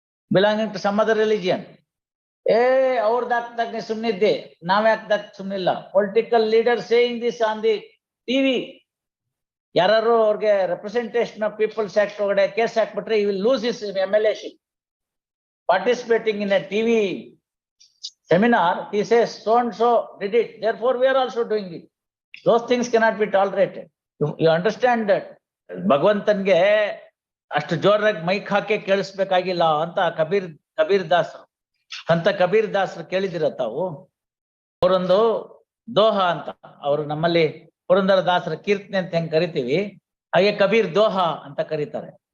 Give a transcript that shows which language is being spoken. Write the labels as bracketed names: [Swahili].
[English] Belonging to some other religion. [Kannada] ಅವ್ರದ್ದು ಹಾಕ್ದಾಗ ನೀ ಸುಮ್ಮನಿದ್ದೆ, ನಾವ್ ಹಾಕ್ದಾಗ ಸುಮ್ಮನಿಲ್ಲ. [English] Political leader saying this on the TV. [Kannada] ಯಾರು ಅವ್ರಿಗೆ ರೆಪ್ರೆಸೆಂಟೇಷನ್ ಆಫ್ ಪೀಪಲ್ಸ್ ಆಕ್ಟ್ ಒಳಗಡೆ ಕೇಸ್ ಹಾಕ್ಬಿಟ್ರೆ [English] He will lose his MLA-ಶಿಪ್. Participating in a TV seminar, he says so and so did it, therefore we are also doing it. Those things cannot be tolerated. You understand that [Kannada] ಭಗವಂತನ್ಗೆ ಅಷ್ಟು ಜೋರಾಗಿ mic ಹಾಕಿ ಕೇಳಿಸ್ಬೇಕಾಗಿಲ್ಲ ಅಂತ ಕಬೀರ್ ದಾಸರು ಅಂತ ಕಬೀರ್ ದಾಸರು ಕೇಳಿದಿರ ತಾವು? ಅವರೊಂದು ದೋಹ ಅಂತ, ಅವರು ನಮ್ಮಲ್ಲಿ ಪುರಂದರ ದಾಸರ ಕೀರ್ತನೆ ಅಂತ ಹೆಂಗ್ ಕರಿತೀವಿ, ಹಾಗೆ ಕಬೀರ್ ದೋಹ ಅಂತ ಕರೀತಾರೆ.